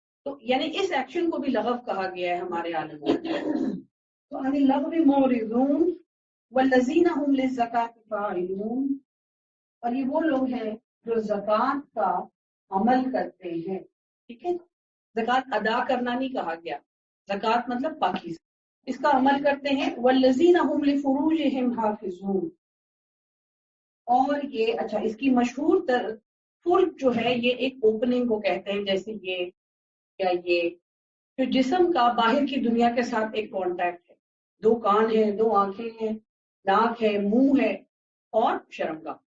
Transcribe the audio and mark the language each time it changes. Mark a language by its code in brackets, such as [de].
[ur] تو یعنی اس ایکشن کو بھی لغو کہا گیا ہے ہمارے عالم میں. تو [ar] عن اللغو معرضون والذین هم للزکاۃ فاعلون، [ur] اور یہ وہ لوگ ہیں جو زکوٰۃ کا عمل کرتے ہیں. ٹھیک ہے، زکوٰۃ ادا کرنا نہیں کہا گیا، زکوٰۃ مطلب پاکیزہ، اس کا عمل کرتے ہیں. [ar] والذین هم لفروجہم حافظون. [ur] اور یہ اچھا اس کی مشہور فرج جو ہے یہ ایک اوپننگ کو کہتے ہیں، جیسے یہ یا یہ جو جسم کا باہر کی دنیا کے ساتھ ایک کانٹیکٹ ہے. دو کان ہیں، دو آنکھیں ہیں، ناک ہے، منہ ہے اور شرمگاہ.